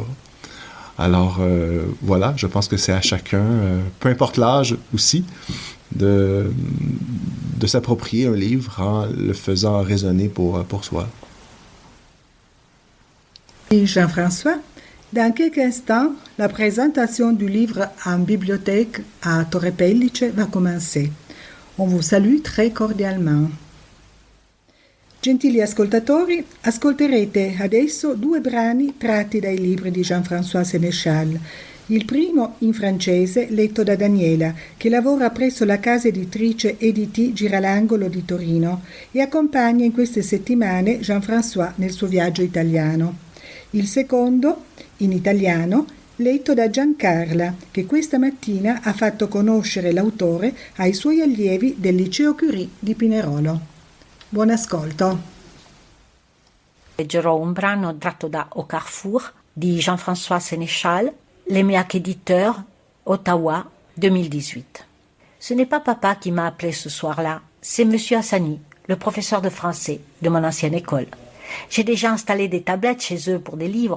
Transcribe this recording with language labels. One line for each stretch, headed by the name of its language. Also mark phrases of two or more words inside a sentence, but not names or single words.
French: Alors voilà, je pense que c'est à chacun, peu importe l'âge aussi, de s'approprier un livre en le faisant résonner pour soi. Jean-François, dans quelques instants, la présentation du livre en bibliothèque à Torre Pellice va commencer. On vous salue très cordialement.
Italian: Gentili ascoltatori, ascolterete adesso 2 brani tratti dai libri di Jean-François Sénéchal. Il primo in francese, letto da Daniela, che lavora presso la casa editrice Editi Giralangolo di Torino e accompagna in queste settimane Jean-François nel suo viaggio italiano. Il secondo, in italiano, letto da Giancarla, che questa mattina ha fatto conoscere l'autore ai suoi allievi del Liceo Curie di Pinerolo. Buon ascolto. Leggerò un brano tratto da Au Carrefour di Jean-François Sénéchal, l'EMEAC éditeur, Ottawa, 2018.
French: Ce n'est pas papa qui m'a appelé ce soir-là, c'est monsieur Hassani, le professeur de français de mon ancienne école. J'ai déjà installé des tablettes chez eux pour des livres.